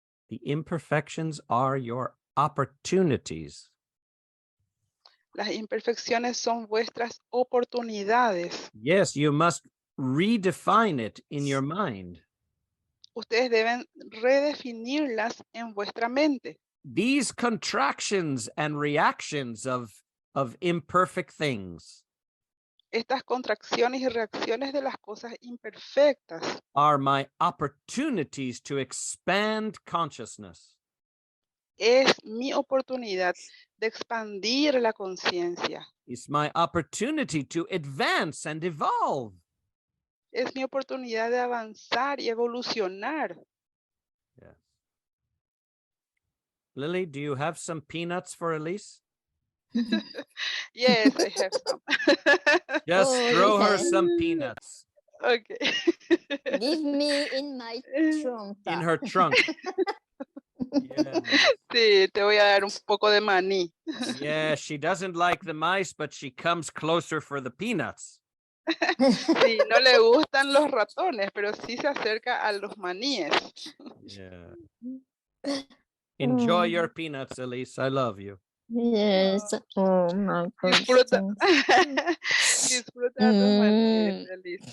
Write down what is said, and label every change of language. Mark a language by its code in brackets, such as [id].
[en] The imperfections are your opportunities. [es] Las imperfecciones son vuestras oportunidades. [en] Yes, you must redefine it in your mind. [es] Ustedes deben redefinirlas en vuestra mente. [en] These contractions and reactions of imperfect things [es] Estas contracciones y reacciones de las cosas imperfectas [en] are my opportunities to expand consciousness. [es] es mi oportunidad de expandir la conciencia. [en] It's my opportunity to advance and evolve. [es] Es mi oportunidad de avanzar y evolucionar. [en] Yes. Lily, do you have some peanuts for Elise? Yes, I have some. Just throw her yes. some peanuts Okay. Give me in my trunk. in her trunk. Yes. [es] Sí, te voy a dar un poco de maní. [en] Yeah, she doesn't like the mice, but she comes closer for the peanuts. [es] Sí, no le gustan los ratones, pero sí se acerca a los maníes. [en] Yeah. Enjoy your peanuts, Elise. I love you. Yes. Oh my [es] Disfruta, [en] goodness. [es] disfruta tus maníes, Elise.